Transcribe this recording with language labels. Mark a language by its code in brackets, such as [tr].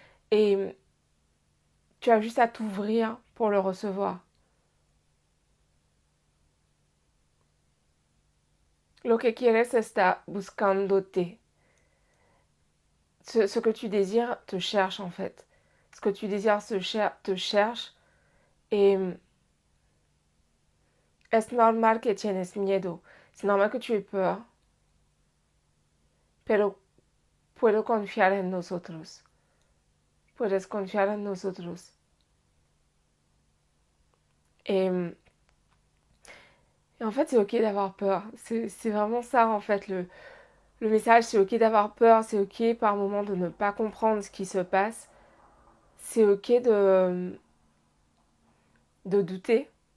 [fr] Et tu as juste à t'ouvrir pour le recevoir. [es] Lo que quieres está buscándote. [fr] Ce que tu désires te cherche en fait. Ce que tu désires te cherche. [es] Et es normal que tienes miedo. [fr] C'est normal que tu aies peur. [es] Pero puedo confiar en nosotros. Puedes confiar en nosotros. [fr] Et, et en fait, c'est ok d'avoir peur. C'est vraiment ça, en fait, le message. C'est ok d'avoir peur. C'est ok par moment de ne pas comprendre ce qui se passe. C'est ok de douter.